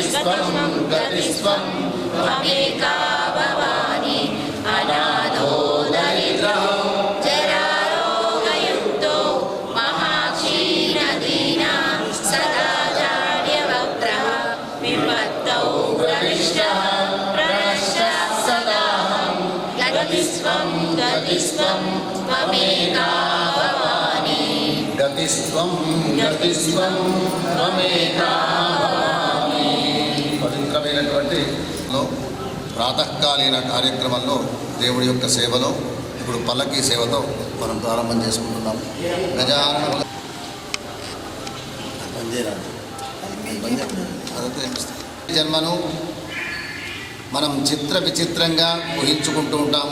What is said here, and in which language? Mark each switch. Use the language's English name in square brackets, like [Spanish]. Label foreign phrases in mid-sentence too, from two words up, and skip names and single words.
[Sanskrit] గతిస్వం గతిస్వం त्वमेका भवानी अनाथो दरिद्रो जरारोगयुक्तो महाक्षीणदीना सदाचार्यवक्त्रः विपत्तौ प्रविष्टः प्रणश्यः सदाहं गतिस्वं त्वमेका भवानी గతిస్వం గతిస్వం త్వమేకా భవామి. [Telugu] పవిత్రమైనటువంటి ప్రాతకాలీన కార్యక్రమంలో దేవుడి యొక్క సేవలో ఇప్పుడు పల్లకీ సేవతో మనం ప్రారంభం చేసుకుంటున్నాం. గజానన జన్మను మనం చిత్ర విచిత్రంగా ఊహించుకుంటూ ఉంటాము.